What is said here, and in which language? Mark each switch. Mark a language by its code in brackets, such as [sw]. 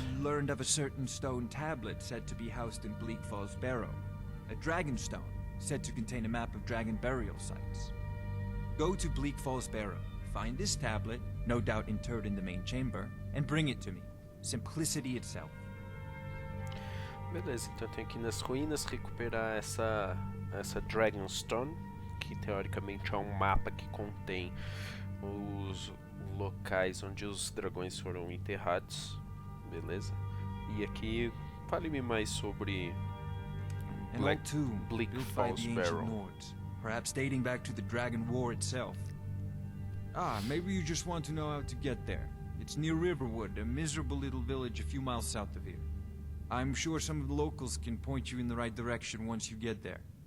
[en] I learned of a certain stone tablet said to be housed in Bleak Falls Barrow. A dragon stone, said to contain a map of dragon burial sites. Go to Bleak Falls Barrow, find this tablet, no doubt interred in the main chamber, and bring it to me. Simplicity itself. [pt] Beleza, então eu tenho que ir nas ruínas recuperar essa Dragonstone, que teoricamente é um mapa que contém os locais onde os dragões foram enterrados. Beleza? E aqui, fale-me mais sobre Bleak Falls Barrow. [en] Perhaps dating back to the Dragon War itself. Ah, maybe you just want to know how to get there. It's near Riverwood, a miserable little village a few miles south of here. I'm sure some of the locals can point you in the right direction once you get there.